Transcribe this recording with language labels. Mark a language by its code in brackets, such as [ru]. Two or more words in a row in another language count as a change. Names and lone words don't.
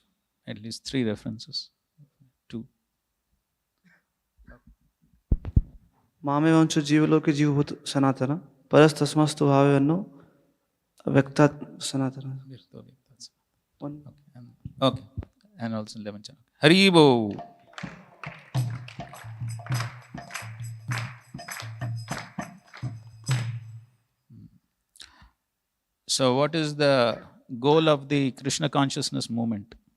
[en] At least 3 references. 2. [sa] ಮಾಮೇವಂಚ ಜೀವಲೋಕೆ ಜೀವಭೂತ ಸನಾತನ ಪರಸ್ತಸ್ಮಸ್ತು ಭಾವವನ್ನು ವ್ಯಕ್ತಾತ್ ಸನಾತನ. [en] Okay. And also 11 chapter. Haribo. So what is the goal of the Krishna consciousness movement?